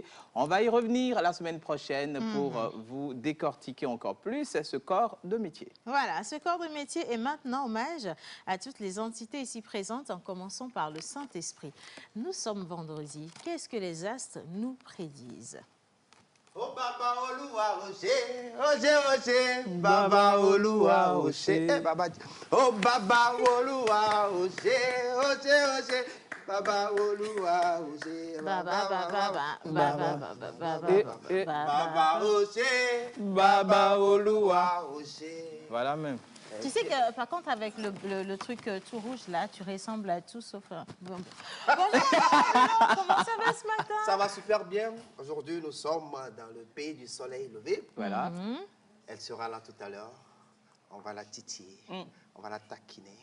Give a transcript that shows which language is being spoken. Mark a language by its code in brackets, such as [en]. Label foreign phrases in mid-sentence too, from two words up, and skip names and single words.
[fr] On va y revenir la semaine prochaine pour vous décortiquer encore plus ce corps de métier. Voilà, ce corps de métier est maintenant hommage à toutes les entités ici présentes, en commençant par le Saint-Esprit. Nous sommes vendredi. Qu'est-ce que les astres nous prédisent? [yo] Oh Baba Oluwa Oche, Oche Oche, Baba Oluwa Oche, oh Baba Oluwa Oche, Oche Oche. Baba Oluwa Oche, Baba Oche, Baba Oluwa Oche. [fr] Voilà même. Tu sais que, par contre, avec le truc tout rouge, là, tu ressembles à tout sauf... Bonjour, comment ça va ce matin? Ça va super bien. Aujourd'hui, nous sommes dans le pays du soleil levé. Voilà. Elle sera là tout à l'heure. On va la titiller, on va la taquiner.